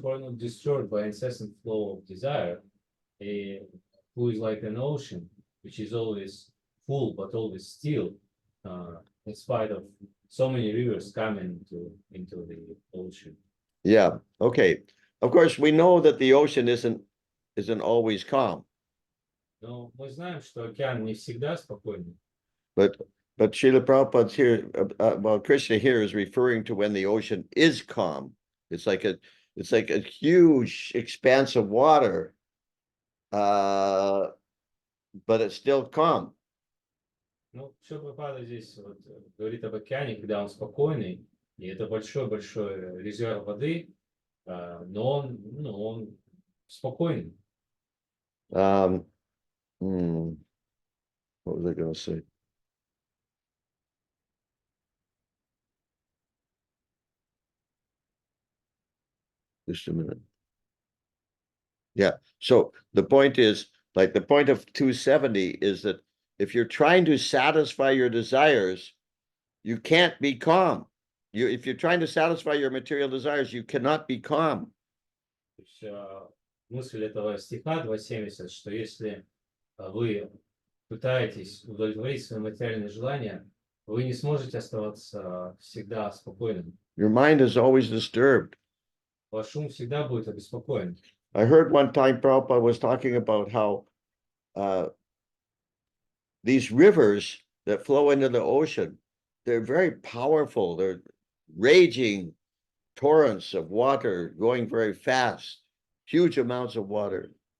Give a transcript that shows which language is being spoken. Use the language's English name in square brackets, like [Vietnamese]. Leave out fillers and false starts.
[English] who are not disturbed by incessant flow of desire, who is like an ocean, which is always full but always still, in spite of so many rivers coming into the ocean. Yeah, okay. Of course, we know that the ocean isn't always calm, [Russian] Но мы знаем, что океан не всегда спокойный. [English] but Srila Prabhupada's here, well, Krishna here is referring to when the ocean is calm. It's like a huge expanse of water, but it's still calm. [Russian] Ну, Прабхупада здесь вот говорит об океане, когда он спокойный, и это большой-большой резерв воды, но он спокойный. [English] What was I going to say? Just a minute. Yeah, so the point is, like the point of 270 is that if you're trying to satisfy your desires, you can't be calm. If you're trying to satisfy your material desires, you cannot be calm. [Russian] То есть, мысль этого стиха 270, что если вы пытаетесь удовлетворить свои материальные желания, вы не сможете оставаться всегда спокойным. [English] Your mind is always disturbed. [Russian] Ваш ум всегда будет обеспокоен. [English] I heard one time Prabhupada was talking about how these rivers that flow into the ocean, they're very powerful. They're raging torrents of water going very fast, huge amounts of water.